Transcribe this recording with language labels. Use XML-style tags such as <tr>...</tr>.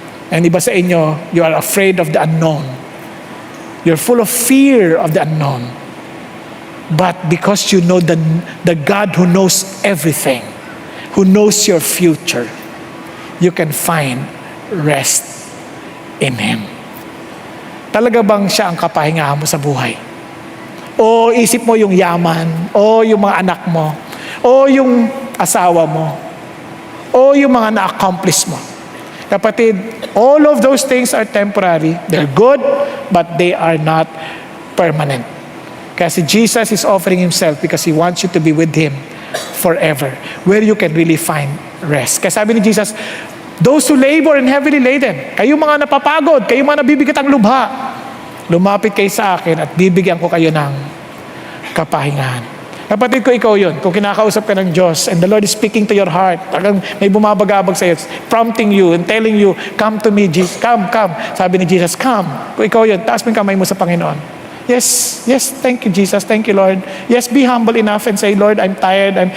<en>And</en> <tl>iba sa inyo,</tl> <en>you are afraid of the unknown. You're full of fear of the unknown. But because you know the God who knows everything, who knows your future, you can find rest in Him.</en> <tl>Talaga bang siya ang kapahingahan mo sa buhay? O isip mo yung yaman, o yung mga anak mo, o yung asawa mo, o yung mga na-accomplish mo? Kapatid,</tl> <en>all of those things are temporary. They're good, but they are not permanent. Kasi Jesus is offering Himself because He wants you to be with Him forever, where you can really find rest.</en> <tl>Kaya sabi ni Jesus,</tl> <en>those who labor and heavily laden,</en> <tl>kayo mga napapagod, kayo mga nabibigat ang lubha, lumapit kayo sa akin at bibigyan ko kayo ng kapahingahan. Kapatid ko, ikaw yun. Kung kinakausap ka ng Diyos</tl> <en>and the Lord is speaking to your heart,</en> <tl>talagang may bumabagabag sa'yo,</tl> <en>prompting you and telling you, come to me, Jesus.</en> <tl>Come. Sabi ni Jesus, come. Kung ikaw yun, taas mo yung kamay mo sa Panginoon.</tl> <en>Yes, thank you, Jesus. Thank you, Lord. Yes, be humble enough and say, Lord, I'm tired.</en>